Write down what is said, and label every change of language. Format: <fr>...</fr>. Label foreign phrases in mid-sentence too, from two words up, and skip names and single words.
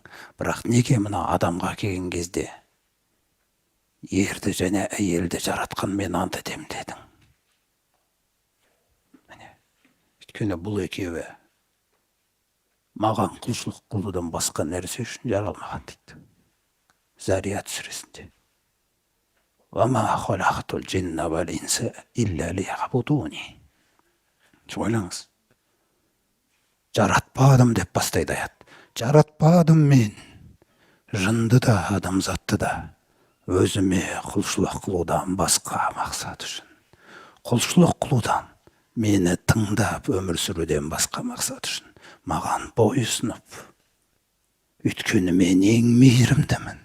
<kk>Бірақ неге мына адамға келген кезде ерді және әйелді жаратқан мен ант етемін дедің? Өйткені бұл екеуі маған құлшылық қылудан басқа нәрсе үшін жаралмаған дейді. Зарият сүресінде.</kk> <ar>وَمَا خَلَقْتُ الْجِنَّ وَالْإِنسَ إِلَّا لِيَعْبُدُونِ.</ar> <kk>Ойлаңыз. Жаратпадым деп бастайды аят. Жаратпадым мен жынды да адамзатты да өзіме құлшылық қылудан басқа мақсат үшін. Құлшылық қылудан, мені тыңдап өмір сүруден басқа мақсат үшін маған бойұсынып, өйткені мен ең мейірімдімін.</kk>